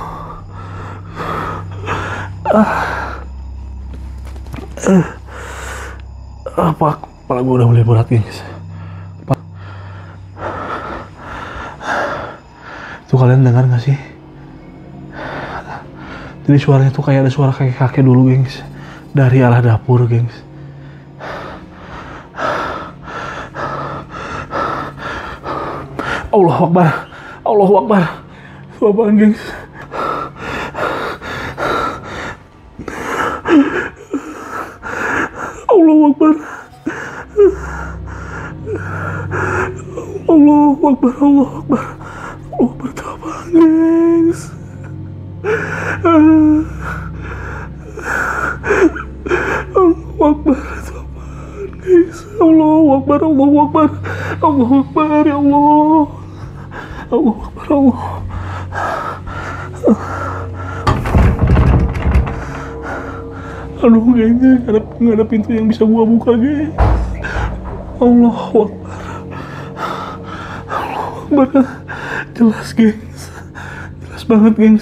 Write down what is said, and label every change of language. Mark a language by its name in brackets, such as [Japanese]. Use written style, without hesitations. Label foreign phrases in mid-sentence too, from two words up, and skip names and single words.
[Indonesian] Kepala gue udah mulai berat, guys. Tuh kalian dengar gak sih? Jadi suaranya tuh kayak ada suara kakek-kakek dulu, gengs. Dari arah dapur, gengs. [Arabic] الله أكبر، الله أكبر. [Indonesian] Apaan, gengs? [Arabic] الله أكبر. الله أكبر، الله أكبر. الله أكبر, [Indonesian] itu apaan, gengs? [Arabic] الله أكبر, [Indonesian] itu apaan, guys? [Arabic] الله أكبر، الله أكبر، الله أكبر، يا الله. الله أكبر، الله. [Indonesian] Aduh, kayaknya nggak ada pintu yang bisa gua buka, guys. [Arabic] الله أكبر، الله أكبر. [Indonesian] Jelas, gengs. Jelas banget, gengs.